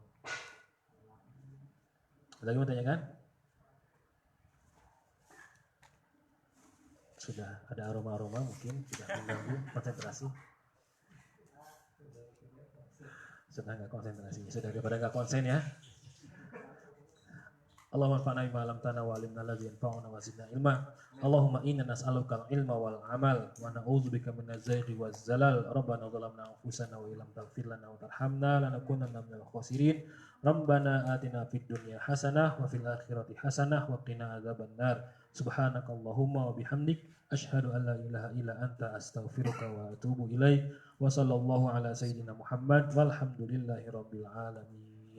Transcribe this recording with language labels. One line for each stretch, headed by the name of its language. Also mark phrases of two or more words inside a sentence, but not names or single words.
Indonesian: Lagi mau tanyakan? Sudah ada aroma-aroma mungkin tidak mengganggu konsentrasi. Sudah nggak konsentrasi, sudah daripada nggak konsen ya.
Arabic: اللهم انفعنا بما علمتنا وعلمنا الذي ينفعنا وزدنا علما. اللهم إنا نسألك العلم والعمل ونعوذ بك من الزيغ والزلل. ربنا ظلمنا أنفسنا وإن لم تغفر لنا وترحمنا لنكونن من الخاسرين. ربنا آتنا في الدنيا حسنة وفي الآخرة حسنة وقنا عذاب النار. سبحانك اللهم وبحمدك أشهد أن لا إله إلا أنت أستغفرك وأتوب إليك. وصلى الله على سيدنا محمد والحمد لله رب العالمين.